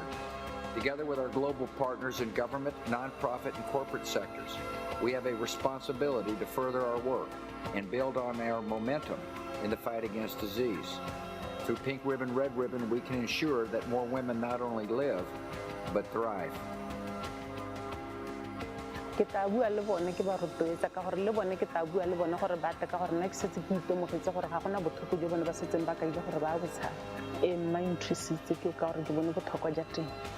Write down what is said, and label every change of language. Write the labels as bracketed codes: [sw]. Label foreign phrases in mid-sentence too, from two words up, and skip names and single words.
[en] Together with our global partners in government, nonprofit, and corporate sectors, we have a responsibility to further our work and build on our momentum in the fight against disease. Through Pink Ribbon, Red Ribbon, we can ensure that more women not only live, but thrive. [tn] ke tla bua le bone ke ba rotloetsa ka gore le bone ke tla bua le bone gore ba tle ka gore nna ke setse ke itemogetse gore ga gona botlhoko jo bone ba setseng ba kaile gore ba bo tshaba mma inthusitse ke ka gore ke bone botlhokwa ja teng.